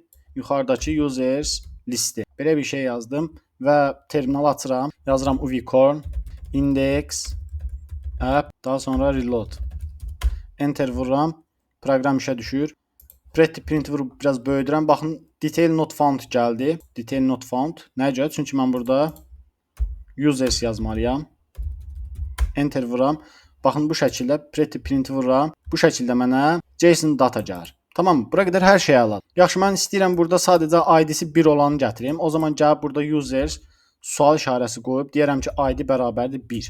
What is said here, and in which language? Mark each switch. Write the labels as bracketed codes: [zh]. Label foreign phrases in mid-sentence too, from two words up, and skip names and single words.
[az] Yuxarıdakı users listi. Belə bir şey yazdım və terminal açıram. Yazıram uvicorn index app, daha sonra reload. Enter vururam. Proqram işə düşür. [en] Pretty print [az] vurub biraz böyüdürəm. Baxın, [en] detail not found [az] gəldi. [en] Detail not found. [az] Nəyə görə? Çünki mən burada users yazmalıyam. Enter vururam. Baxın, bu şəkildə [en] pretty print [az] vururam. Bu şəkildə mənə [en] JSON data [az] gəlir. Tamam, bura qədər hər şey əla. Yaxşı, mən istəyirəm burada sadəcə ID-si 1 olanı gətirim. O zaman gəlib burada users sual işarəsi qoyub deyirəm ki, ID bərabərdir 1.